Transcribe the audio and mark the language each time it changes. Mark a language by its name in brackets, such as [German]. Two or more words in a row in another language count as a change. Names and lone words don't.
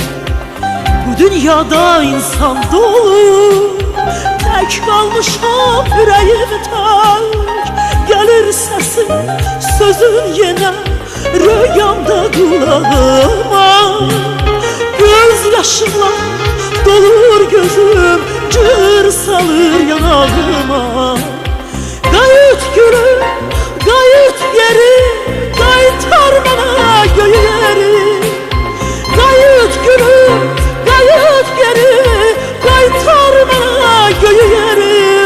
[Turkish] Bu dünyada insan dolu, tek kalmışam yüreğim tek. Gelir sesin, sözün yine rüyamda kulağıma. Göz yaşımla dolur gözüm, cır salır yanağıma. [Azerbaijani] Qayıt gülüm, qayıt geri, qaytar mənə göyü yeri. Qayıt gülüm, qayıt geri, qaytar mənə göyü yeri.